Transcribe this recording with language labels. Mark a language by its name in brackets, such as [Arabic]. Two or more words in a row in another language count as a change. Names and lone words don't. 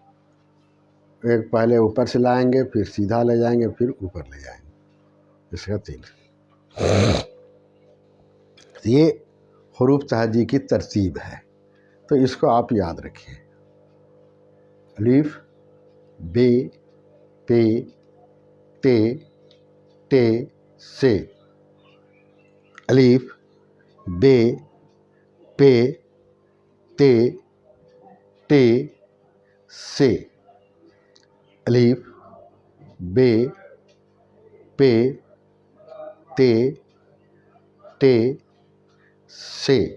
[Urdu] ایک پہلے اوپر سے لائیں گے، پھر سیدھا لے جائیں گے، پھر اوپر لے جائیں گے. اس کا 3. یہ حروف تہجی کی ترتیب ہے، تو اس کو آپ یاد رکھیے. الف، ب، پ، ت، ٹ، س. الف، ب، پ، ت، ٹ، س. الف، ب، پ، ت، ٹ، س.